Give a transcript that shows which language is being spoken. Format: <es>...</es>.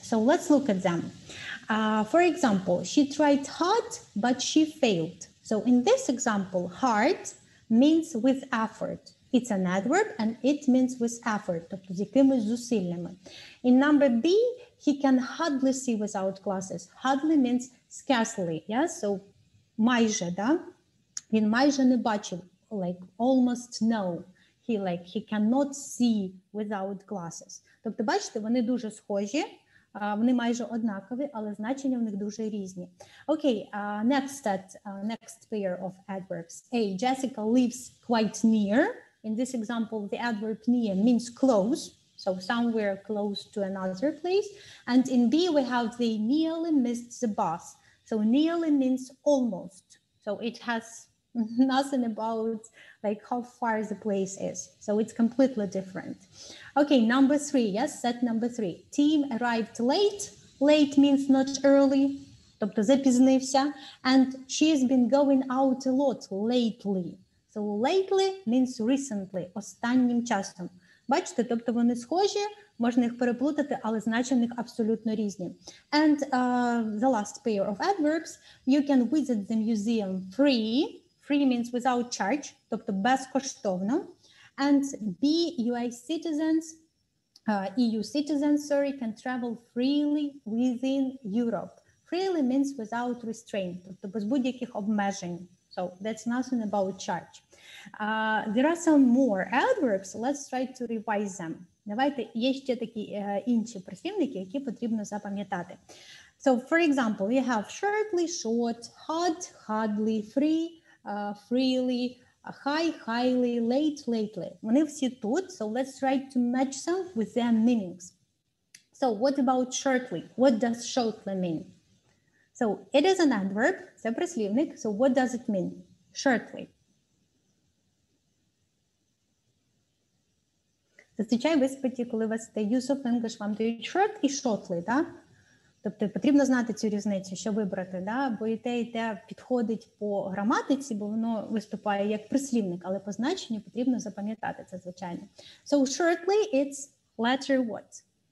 <en>So let's look at them. For example, she tried hard, but she failed. So in this example, hard means with effort. It's an adverb and it means with effort,</en> <uk>тобто з якимись зусиллями.</uk> <en>In number B, he can hardly see without glasses. Hardly means scarcely, yeah?</en> <uk>So майже, да? Він майже не бачив,</uk> <en>like almost no.</en> <uk>He cannot see without glasses. Тобто, бачите, вони дуже схожі, вони майже однакові, але значення в них дуже різні.</uk> <en>Okay, next pair of adverbs. A, Jessica lives quite near. In this example, the adverb near means close, so somewhere close to another place. And in B, we have they nearly missed the bus. So nearly means almost. So it has nothing about like how far the place is. So it's completely different. Okay, number 3, yes, set number 3. Tim arrived late. Late means not early,</en> <uk>тобто запізнився.</uk> <en>And she's been going out a lot lately. So lately means recently,</en> <uk>останнім часом. Бачите, тобто вони схожі, можна їх переплутати, але значення в них абсолютно різні.</uk> <en>And the last pair of adverbs, you can visit the museum free. Free means without charge,</en> <uk>тобто безкоштовно.</uk> <en>And EU citizens, can travel freely within Europe. Freely means without restraint,</en> <uk>тобто без будь-яких обмежень.</uk> <en>So that's nothing about charge. There are some more adverbs. Let's try to revise them.</en> <uk>Давайте, є ще такі інші прислівники, які потрібно запам'ятати.</uk> <en>So, for example, we have shortly, short, hard, hardly, free, freely, high, highly, late, lately.</en> <uk>Вони всі тут,</uk> <en>so let's try to match them with their meanings. So, what about shortly? What does shortly mean? So, it is an adverb,</en> <uk>це прислівник.</uk> <en>So, what does it mean? Shortly.</en> <uk>Зазвичай в іспиті, коли у вас use of English, вам дають short і shortly, да? Тобто потрібно знати цю різницю, що вибрати, да? Бо і те підходить по граматиці, бо воно виступає як прислівник, але по значенню потрібно запам'ятати це, звичайно.</uk> <en>So shortly it's letter what?</en>